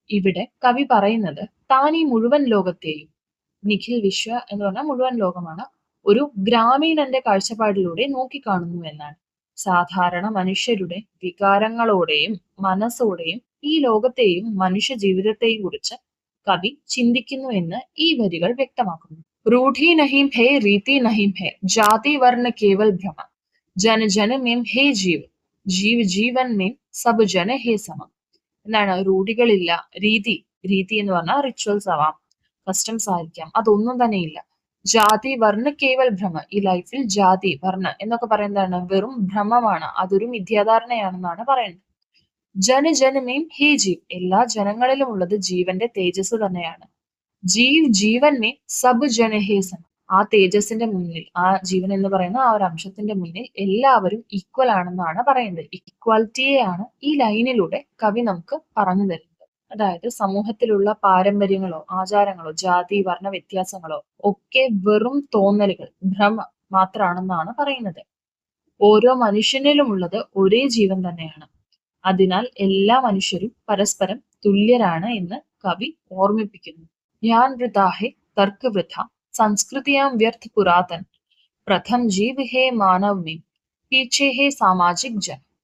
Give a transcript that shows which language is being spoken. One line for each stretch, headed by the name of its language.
Malayalam: ഇവിടെ കവി പറയുന്നത് താൻ ഈ മുഴുവൻ ലോകത്തെയും, നിഖിൽ വിശ്വ എന്ന് പറഞ്ഞാൽ മുഴുവൻ ലോകമാണ്, ഒരു ഗ്രാമീണന്റെ കാഴ്ചപ്പാടിലൂടെ നോക്കിക്കാണുന്നു എന്നാണ്. സാധാരണ മനുഷ്യരുടെ വികാരങ്ങളോടെയും മനസ്സോടെയും ഈ ലോകത്തെയും മനുഷ്യ ജീവിതത്തെയും കുറിച്ച് കവി ചിന്തിക്കുന്നു എന്ന് ഈ വരികൾ വ്യക്തമാക്കുന്നു.
Hindi: रूढ़ी नहीं है रीति नहीं है, जाति वर्ण केवल भ्रम, जन जन में हे जीव, जीव जीवन में सब जन हे സമം.
Malayalam: എന്താണ്, റൂഢികളില്ല, രീതി എന്ന് പറഞ്ഞാൽ റിച്വൽസ് ആവാം, കസ്റ്റംസ് ആയിരിക്കാം, അതൊന്നും തന്നെ ഇല്ല.
Hindi: ജാതി വർണ്ണ കേവൽ ഭ്രമ,
Malayalam: ഈ ലൈഫിൽ ജാതി വർണ്ണ എന്നൊക്കെ പറയുന്നതാണ് വെറും ഭ്രമമാണ്, അതൊരു മിഥ്യാധാരണയാണെന്നാണ് പറയുന്നത്.
Hindi: ജനമേം ഹേ ജീവ്,
Malayalam: എല്ലാ ജനങ്ങളിലും ഉള്ളത് ജീവന്റെ തേജസ് തന്നെയാണ്.
Hindi: ജീവൻ മേ സബ് ജനഹേ സമം,
Malayalam: ആ തേജസിന്റെ മുന്നിൽ, ആ ജീവൻ എന്ന് പറയുന്ന ആ ഒരു അംശത്തിന്റെ മുന്നിൽ എല്ലാവരും ഈക്വൽ ആണെന്നാണ് പറയുന്നത്. ഇക്വാലിറ്റിയെയാണ് ഈ ലൈനിലൂടെ കവി നമുക്ക് പറഞ്ഞു തരുന്നത്. അതായത് സമൂഹത്തിലുള്ള പാരമ്പര്യങ്ങളോ ആചാരങ്ങളോ ജാതി വർണ്ണ വ്യത്യാസങ്ങളോ ഒക്കെ വെറും തോന്നലുകൾ, ഭ്രമ മാത്രമാണെന്നാണ് പറയുന്നത്. ഓരോ മനുഷ്യനിലും ഉള്ളത് ഒരേ ജീവൻ തന്നെയാണ്. അതിനാൽ എല്ലാ മനുഷ്യരും പരസ്പരം തുല്യരാണ് എന്ന് കവി ഓർമ്മിപ്പിക്കുന്നു.
Hindi: ज्ञान वृथा है तर्क वृथा, संस्कृतियां व्यर्थ पुरातन, प्रथम जीव है मानव में, पीछे है सामाजिक जन.